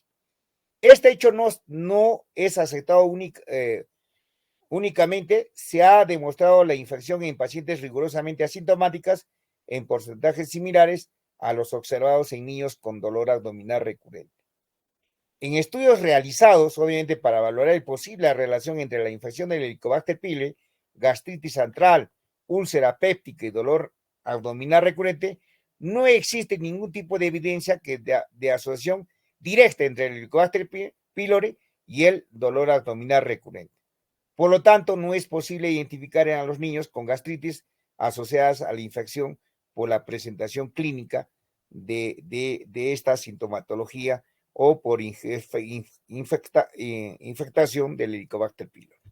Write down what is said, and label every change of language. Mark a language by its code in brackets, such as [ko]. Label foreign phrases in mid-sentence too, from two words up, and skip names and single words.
[es] Este hecho no es aceptado únicamente, se ha demostrado la infección en pacientes rigurosamente asintomáticas en porcentajes similares a los observados en niños con dolor abdominal recurrente. En estudios realizados, obviamente, para valorar la posible relación entre la infección del Helicobacter pylori, gastritis antral, úlcera péptica y dolor abdominal recurrente, no existe ningún tipo de evidencia de asociación directa entre el Helicobacter pylori y el dolor abdominal recurrente. Por lo tanto, no es posible identificar a los niños con gastritis asociadas a la infección por la presentación clínica de esta sintomatología o por infectación del Helicobacter pylori.